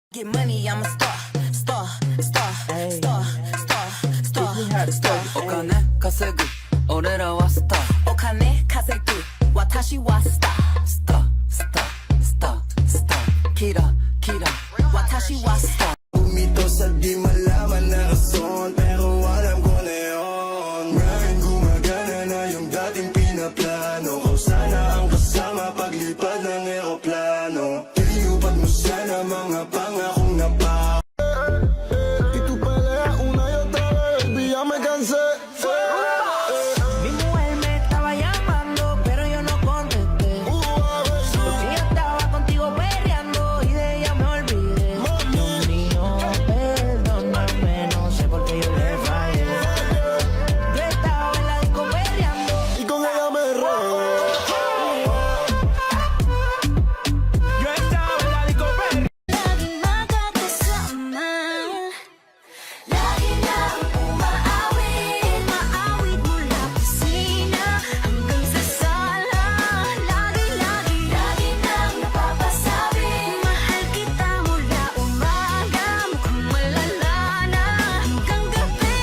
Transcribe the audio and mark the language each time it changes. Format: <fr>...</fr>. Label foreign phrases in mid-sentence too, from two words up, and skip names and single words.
<en>Get money, I'm a star, star, star, star, star, star, star.</en> <ja>お金稼ぐ俺らはスター。お金稼ぐ私はスター。スタースタースタースター。キラキラ私はスター。</ja> <tl>Umito sa di malaman na rason, pero alam ko na yun. Maraming gumagana na yung dating pinaplano ko. Sana ang kasama paglipad ng eroplano. Tinupad mo sana mga pangakong napa.</tl> <es>Y tú peleas una y otra vez, y ya me cansé. Mi mujer me estaba llamando, pero yo no contesté. Porque yo estaba contigo peleando y de ella me olvidé. Dios mío, perdóname, no sé por qué yo le fallé. Yo estaba en la disco peleando Y con ella me robé. Yo estaba en la disco peleando.</es> <tl>Laging magkakasama, lagi lang umaawit, maawit mula kusina hanggang sa sala. Lagi nang napapasabi, mahal kita mula umaga, mukhang malala na hanggang gabi.</tl>